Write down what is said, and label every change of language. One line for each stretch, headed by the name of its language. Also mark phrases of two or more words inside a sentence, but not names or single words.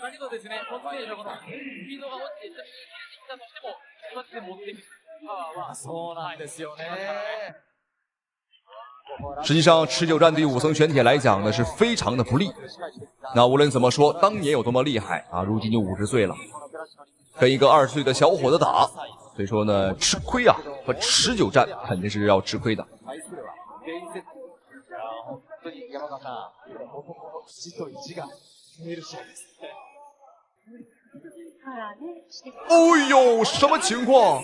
Chinese: 實際上，持久戰對於武藤玄鐵來講呢是非常的不利。那無論怎麼說，當年有多麼厲害啊，如今就50歲了，跟一個20 歲的小伙子打。所以說呢，吃虧啊和持久戰肯定是要吃虧的。哎呦，什麼情況？